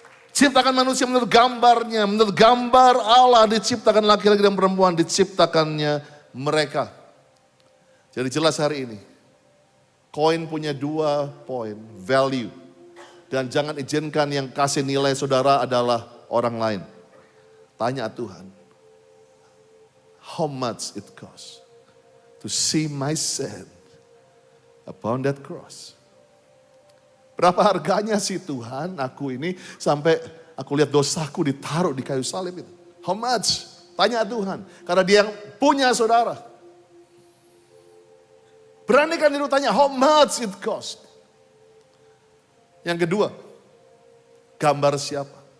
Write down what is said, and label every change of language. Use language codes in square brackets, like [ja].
[id] Ciptakan manusia menurut gambarnya, menurut gambar Allah diciptakan laki-laki dan perempuan, diciptakannya mereka. Jadi jelas hari ini, koin punya 2 poin, value. Dan jangan izinkan yang kasih nilai saudara adalah orang lain. Tanya Tuhan, [en] how much it cost to see my sin upon that cross? [id] Berapa harganya sih Tuhan aku ini sampai aku lihat dosaku ditaruh di kayu salib itu. [en] How much? [id] Tanya Tuhan. Karena dia yang punya saudara. Beranikan diri tanya [en] how much it cost. [id] Yang kedua, gambar siapa?